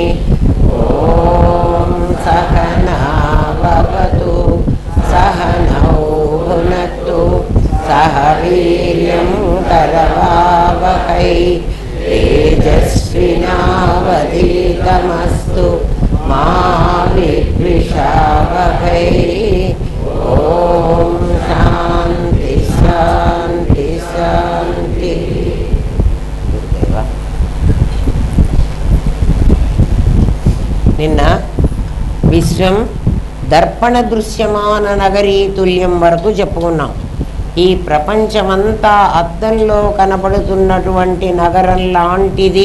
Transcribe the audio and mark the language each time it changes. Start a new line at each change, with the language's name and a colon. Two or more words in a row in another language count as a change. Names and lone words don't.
Sanskrit: ॐ सहना भवतु सहनौ भुनक्तु सह वीर्यं करवावहै तेजस्विनावधीतमस्तु मा विद्विषावहै। ॐ शान्ति शान्ति शान्ति।
Telugu: నిన్న
Sanskrit: విశ్వం దర్పణ దృశ్యమాన నగరీ తుల్యం
Telugu: వరకు చెప్పుకున్నాం. ఈ ప్రపంచమంతా అద్దంలో కనబడుతున్నటువంటి నగరం లాంటిది.